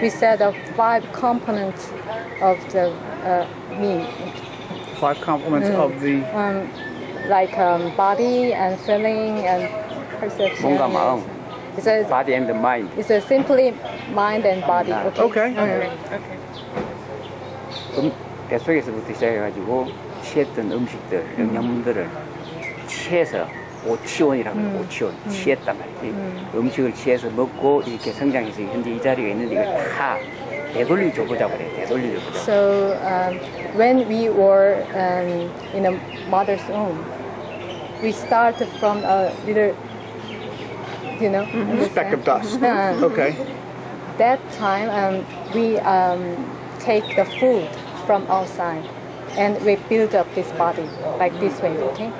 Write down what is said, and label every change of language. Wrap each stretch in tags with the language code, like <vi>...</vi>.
<en>We said the 5 components of the me, 5 complements of the. like body and feeling and perception.</en> <ko>몸과 마음.</ko> <en>It's a, body and mind. it's a simply mind and body. Okay. Okay.</en> <ko>뱃속에서부터 시작해가지고 취했던 음식들, 영양분들을 취해서 오치원이라고 해요. 오치원. 취했단 말이지. 음식을 취해서 먹고 이렇게 성장해서 현재 이 자리가 있는데 이걸 다 되돌려 줘보자고 그래요. 되돌려 줘보자고.</ko> <en>So when we were in a mother's womb, we started from a little, you know, Speck of dust. Uh, Okay. That time we take the food from outside and we build up this body like this way, okay?</en>